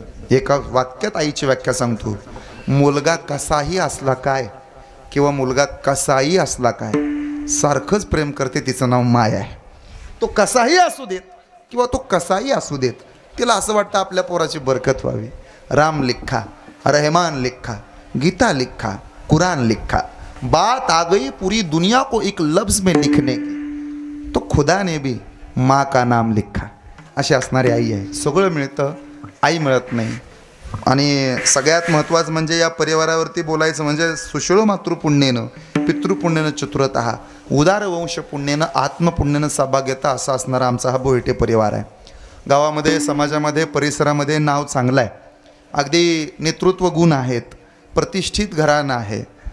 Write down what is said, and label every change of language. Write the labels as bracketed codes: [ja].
[mr] एका वाक्यात आईची व्याख्या सांगतो, मुलगा कसाही असला काय किंवा मुलगा कसाही असला काय, सारखंच प्रेम करते, तिचं नाव माया आहे. तो कसाही असू देत किंवा तो कसाही असू देत, तिला असं वाटतं आपल्या पोराची बरकत व्हावी. [hi] राम लिखा, रहमान लिखा, गीता लिखा, कुरान लिखा, बात आ गई पूरी दुनिया को एक लफ्ज में लिखने की, तो खुदा ने भी माँ का नाम लिखा. [mr] अशी असणारी आई आहे. सगळं मिळतं, आई मिळत नाही. आणि सगळ्यात महत्त्वाचं म्हणजे या परिवारावरती बोलायचं म्हणजे सुषुळ मातृपुण्येनं पितृपुण्येनं चतुरतः उदार वंश पुण्येनं आत्मपुण्येनं सौभाग्यता असा असणारा आमचा हा बोयटे परिवार आहे. गावामध्ये, समाजामध्ये, परिसरामध्ये नाव चांगलं आहे. अगदी नेतृत्व गुण आहेत, प्रतिष्ठित घराणं आहे.